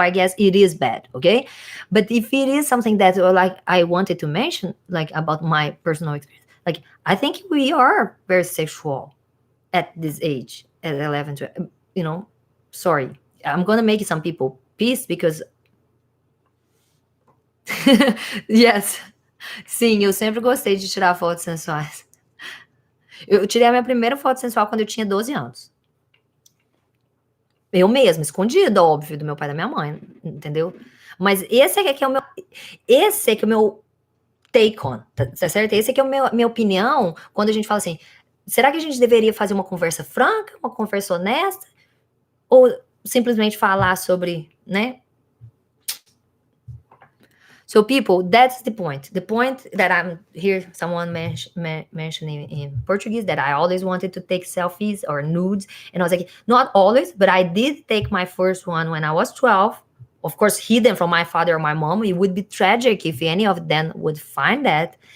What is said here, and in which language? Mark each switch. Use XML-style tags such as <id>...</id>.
<en>I guess it is bad, okay? But if it is something that like I wanted to mention, like about my personal experience, like I think we are very sexual at this age, at 11 to, sorry, I'm gonna make some people pissed because yes,</en> <pt>sim, eu sempre gostei de tirar fotos sensuais. Eu tirei a minha primeira foto sensual quando eu tinha 12 anos. Eu mesma, escondida, óbvio, do meu pai e da minha mãe, entendeu? Mas esse é que é o meu</pt> <en>take on,</en> <pt>tá certo? Esse aqui é minha opinião quando a gente fala assim, será que a gente deveria fazer uma conversa franca, uma conversa honesta, ou simplesmente falar sobre, né?</pt> <en>So people, that's the point. The point that I'm here, someone mentioning in Portuguese, that I always wanted to take selfies or nudes. And I was like, not always, but I did take my first one when I was 12. Of course, hidden from my father or my mom. It would be tragic if any of them would find that.</en>